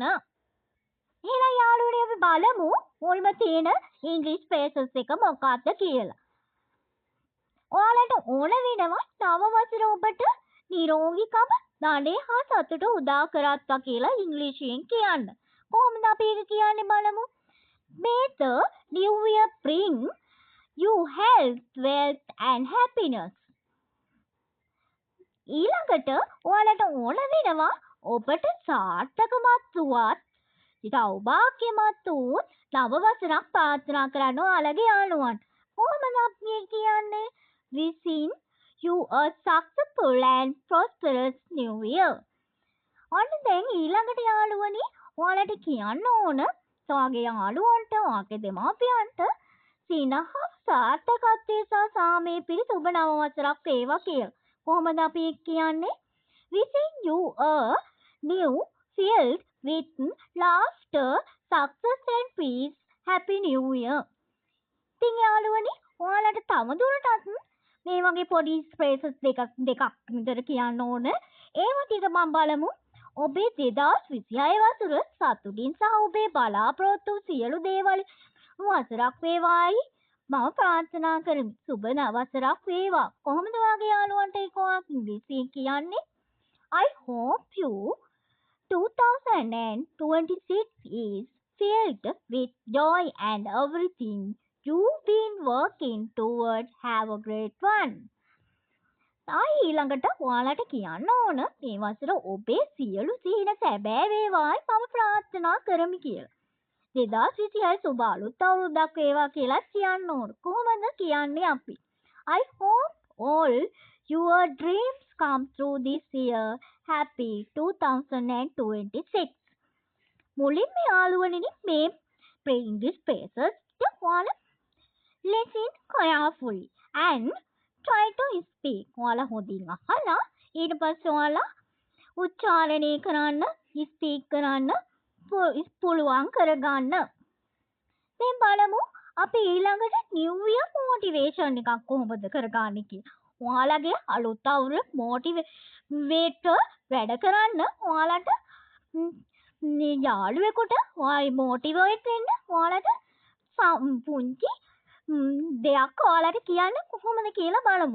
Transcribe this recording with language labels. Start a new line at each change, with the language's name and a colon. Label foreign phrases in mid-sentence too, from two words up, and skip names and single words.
Sinhala: එහෙනම් යාළුවනේ අපි බලමු මුල්ම තියෙන ඉංග්‍රීසි phrases එක මොකක්ද කියලා. ඔයාලට ඕන වෙනවා නව වසර ඔබට නිරෝගීකම ධනය හා සතුට උදා කරත්වා කියලා ඉංග්‍රීසියෙන් කියන්න. කොහොමද අපි ඒක කියන්නේ බලමු.
English: May the new year bring you health, wealth and happiness.
Sinhala: ඊළඟට ඔයාලට ඕන වෙනවා ඔබට සාර්ථකමත් වුවත් සෞභාග්‍යමත් වූ නව වසරක් ප්‍රාර්ථනා කරන්න ඔයාලගේ යාළුවන්ට. කොහොමද අපි කියන්නේ?
English: Wishing you a successful and prosperous new year.
Sinhala: ඔන්න දැන් ඊළඟට යාළුවනේ ඔයාලට කියන්න ඕන ඔයාගේ යාළුවන්ට ඔයාගේ දෙමාපියන්ට සිනහ සාර්ථකත්වයේ සහ සාමයේ පිරි සුබ නව වසරක් වේවා කියලා. කොහොමද අපි කියන්නේ?
English: Wishing you a new filled with laughter, success and peace. Happy New Year.
Sinhala: ඉතින් යාළුවනේ ඔයාලට තවදුරටත් මේ වගේ පොඩි phrases දෙකක් විතර කියන්න ඕන. ඒවා ටික මම බලමු. ඔබේ 2026 වසර සතුටින් සහ ඔබේ බලාපොරොත්තු සියලු දේවල් වසරක් වේවායි මම ප්‍රාර්ථනා කරමි. සුබ වසරක් වේවා. කොහොමද ඔයාගේ යාළුවන්ට ඒක ඉංග්‍රීසියෙන් කියන්නේ?
English: I hope you 2026 is filled with joy and everything you've been working towards have a great one.
Sinhala: ඊළඟට ඔයාලට කියන්න ඕන මේ වසර ඔබේ සියලු සිහින සැබෑ වේවායි මම ප්‍රාර්ථනා කරමි කියලා. 2026 සුබ අලුත් අවුරුද්දක් වේවා කියලා කියන්න ඕන. කොහොමද කියන්නේ අපි?
English: I hope all your dreams come true this year. Happy 2026.
Sinhala: මුලින්ම යාළුවනේ මේ
English: English phrases
Sinhala: ටික ඔයාලා
English: listen carefully and try to speak.
Sinhala: ඔයාලා හොඳින් අහලා ඊට පස්සේ ඔයාලා උච්චාරණය කරන්න, speak කරන්න පුළුවන් කරගන්න. දැන් බලමු අපි ඊළඟට
English: new year motivation
Sinhala: එකක් කොහොමද කරගන්නේ කියලා. ඔයාලගේ අලුත් අවුරුද්ද motivate වැඩ කරන්න ඔයාලට යාළුවෙකුට motivate වෙන්න ඔයාලට පුංචි දෙයක් ඔයාලට කියන්න කොහොමද කියලා බලමු.